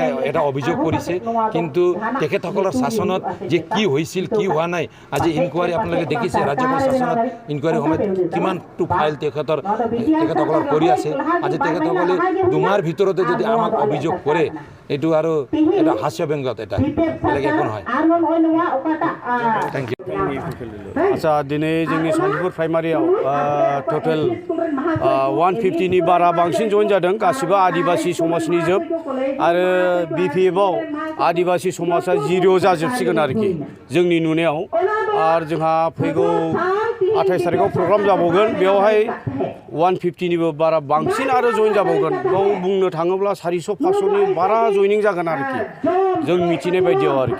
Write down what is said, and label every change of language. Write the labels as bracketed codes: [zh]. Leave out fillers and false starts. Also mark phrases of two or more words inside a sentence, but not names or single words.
[as] এটা অভিযোগ কৰিছে কিন্তু তেখেতসকলৰ শাসনত যে কি হৈছিল কি হোৱা নাই আজি ইনকোয়ারি আপোনালোকে দেখিছে ৰাজ্যপাল শাসনত ইনকোয়ারি সময়ত কিমানটো ফাইল তেখেতসকলৰ কৰি আছে আজি তেখেতসকলে দুমাৰ ভিতৰতে যদি আমাক অভিযোগ কৰে এইটো আৰু এটা হাস্যব্যঙ্গত এটা বেলেগ একো নহয় [en] thank you [brx] আচ্ছা দিनै जोंनि सान्तिपुर प्राइमारियाव टोटल 150 नि बारा बांसिन जइन जादों गासिबो आदिबासि समाजनि जोब आरो बिपिएफआव आदिबासि समाजा 0 जाजोबसिगोन आरोखि जोंनि नुनायाव आरो जोंहा फैगौ 28 तारिखआव प्रग्राम जाबावगोन बेवहाय 150 निबो बारा बांसिन आरो जइन जाबावगोन बेयाव बुंनो थाङोब्ला 400 500 नि बारा जइनिं जागोन आरोखि जों मिथिनाय बायदियाव आरोखि